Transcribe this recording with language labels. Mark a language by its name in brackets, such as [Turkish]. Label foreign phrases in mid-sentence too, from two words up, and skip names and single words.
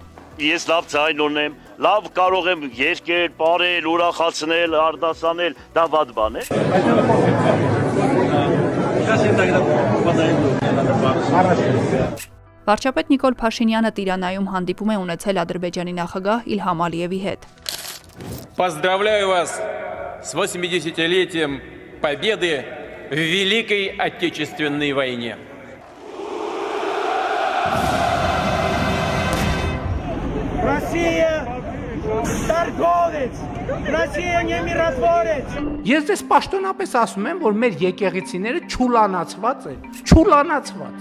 [Armenian] Ես լավ ձայն ունեմ, լավ կարող եմ երկել, պարել, ուրախացնել, արտասանել, դա վատ բան է։ Վարչապետ Նիկոլ Փաշինյանը Տիրանայում հանդիպում է ունեցել Ադրբեջանի նախագահ Իլհամ Ալիևի հետ։ [Russian] Поздравляю вас с 80-летием победы в Великой Отечественной войне. [Armenian] Ես դες պաշտոնապես ասում եմ, որ մեր եկեղեցիները չուլանացված են, չուլանացված։